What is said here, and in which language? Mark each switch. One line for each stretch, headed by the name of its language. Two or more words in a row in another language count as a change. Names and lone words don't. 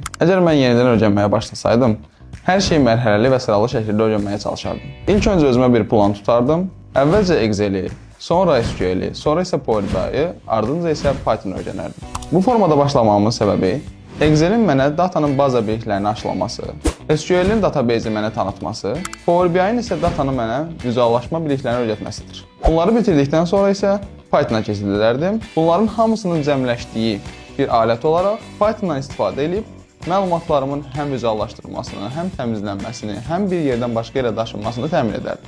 Azerbaijani: Əgər mən yenidən öyrənməyə başlasaydım, hər şeyi mərhələli və sıralı şəkildə öyrənməyə çalışardım. İlk öncə özümə bir plan tutardım. Əvvəlcə Excel-i, sonra SQL-i, sonra isə Power BI-yi, ardınca isə Python öyrənərdim. Bu formada başlamamın səbəbi Excel-in mənə datanın baza biliklərini aşılaması, SQL-in database-i mənə tanıtması, Power BI-in isə datanı mənə vizuallaşma biliklərini öyrətməsidir. Bunları bitirdikdən sonra isə Python-a keçid edərdim. Bunların hamısının cəmləşdiyi bir alət olaraq Python-dan istifadə edib məlumatlarımın həm vizuallaşdırılmasını, həm təmizlənməsini, həm bir yerdən başqa yerə daşınmasını təmin edərdim.